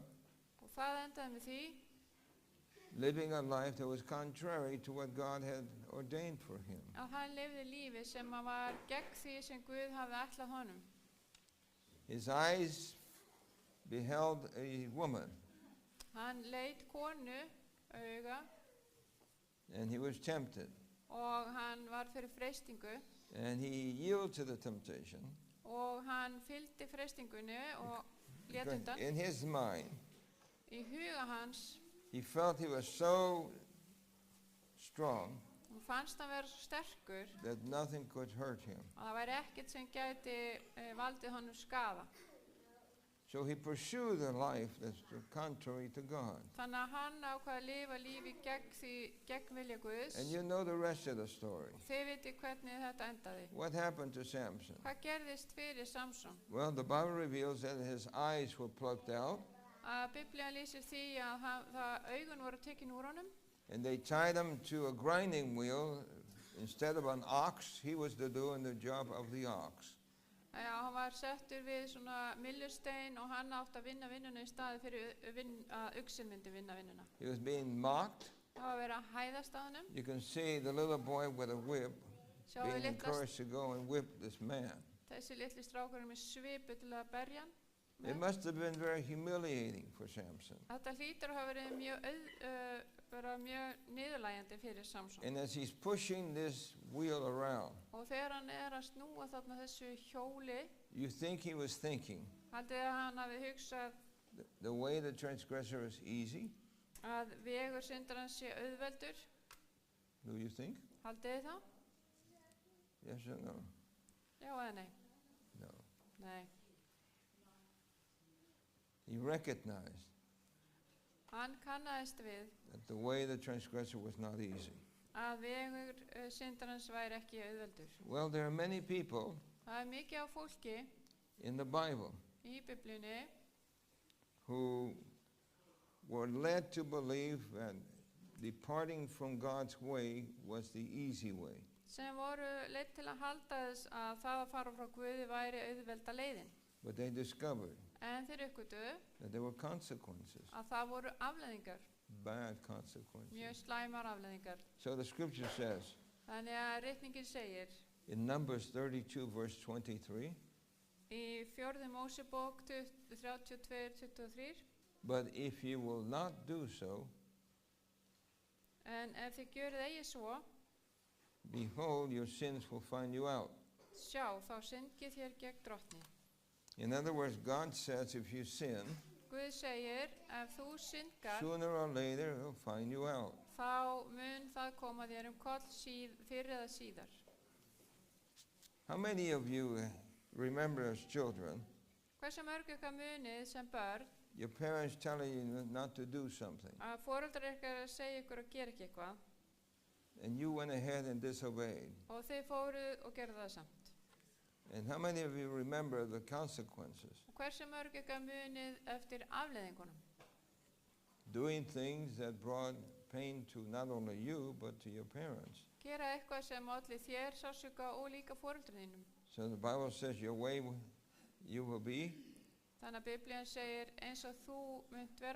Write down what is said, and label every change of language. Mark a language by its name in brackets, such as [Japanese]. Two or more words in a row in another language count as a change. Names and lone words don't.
[Icelandic] Og það endaði með því [English] living a life that was contrary to what God had ordained for him. [Icelandic] að hann lifði lífi sem að var gegn því sem Guð hafði ætlað honum. [English] His eyes beheld a woman, [Icelandic] Hann leit konu auga [English] and he was tempted. [Icelandic] og hann var fyrir freistingu [English] And he yielded to the temptation. [Icelandic] og hann fylgdi freistingunni og lét [English] Because [Icelandic] undan. [English] in his mind, [Icelandic] Í huga hans [English] he felt he was so strong [Icelandic] og fannst hann vera svo sterkur [English] that nothing could hurt him. [Icelandic] að það væri ekkert sem gæti valdið honum skaða. [English] So he pursued a life that's contrary to God. [Icelandic] Þannig að hann ákvað að lifa lífi gegn vilja Guðs. [English] And you know the rest of the story. [Icelandic] Þið viti hvernig þetta endaði. [English] What happened to Samson? [Icelandic] Hvað gerðist fyrir Samson? [English] Well, the Bible reveals that his eyes were plucked out, [Icelandic] Að Biblían lýsir því að augun voru tekin úr honum [English] and they tied him to a grinding wheel. Instead of an ox, he was doing the job of the ox. [Icelandic] Hann var settur við svona myllustein og hann átti að vinna vinnuna í staði fyrir að uxinn myndi vinna vinnuna. [English] He was being mocked. [Icelandic] Það var verið að hæðast á honum. [English] You can see the little boy with a whip [Icelandic] Sjáðu [English] being [Icelandic] litla, [English] encouraged to go and whip this man. [Icelandic] þessi litli strákurinn með svipu til að berja hann. [English] It must have been very humiliating for Samson. [Icelandic] Þetta hlýtur að hafa verið mjög niðurlægjandi fyrir Samson. [English] And as he's pushing this wheel around, [Icelandic] Og þegar hann að snúa þarna þessu hjóli, [English] you think he was thinking, [Icelandic] haldið að hann hafi hugsað [English] the way the transgressor is easy? [Icelandic] að vegur syndarans sé auðveldur? [English] Do you think? [Icelandic] Haldið þið það? [English] Yes or no? [Icelandic] Já eða nei? [English] No. [Icelandic] Nei. [English] He recognized [Icelandic] Hann kannaðist við [English] that the way the transgressor was not easy. [Icelandic] að vegur syndarans væri ekki auðveldur. [English] Well, there are many people [Icelandic] Það mikið af fólki [English] in the Bible [Icelandic] í Biblíunni [English] who were led to believe that departing from God's way was the easy way. [Icelandic] sem voru leidd til að halda þess að það að fara frá Guði væri auðvelda leiðin. [English] But they discovered [Icelandic] En þeir uppgötuðu [English] that there were consequences, [Icelandic] að það voru afleiðingar, [English] bad consequences. [Icelandic] mjög slæmar afleiðingar. [English] So the scripture says [Icelandic] Þannig að ritningin segir [English] in Numbers 32 verse 23, [Icelandic] í 4. Mósebók 32-23, [English] but if you will not do so, [Icelandic] en ef þið gjörið eigi svo, [English] behold, your sins will find you out. [Icelandic] sjá, þá syndið þér gegn drottni. [English] In other words, God says if you sin, [Icelandic] Guð segir, ef þú syndgar, [English] sooner or later he'll find you out. [Icelandic] þá mun það koma þér koll fyrr eða síðar. [English] How many of you remember as children, [Icelandic] Hversu mörg ykkar munið sem börn [English] your parents telling you not to do something, [Icelandic] að foreldrar ykkar segja ykkur að gera ekki eitthvað [English] and you went ahead and disobeyed? [Icelandic] og þið fóruð og gerðu það samt? [English] And how many of you remember the consequences? [Icelandic] Og hversu mörg ykkar munið eftir afleiðingunum? [English] Doing things that brought pain to not only you, but to your parents. [Icelandic] Gera eitthvað sem olli þér sársauka og líka foreldrum þínum. [English] So the Bible says your way you will be [Icelandic] Þannig að Biblían segir eins og þú munt vera,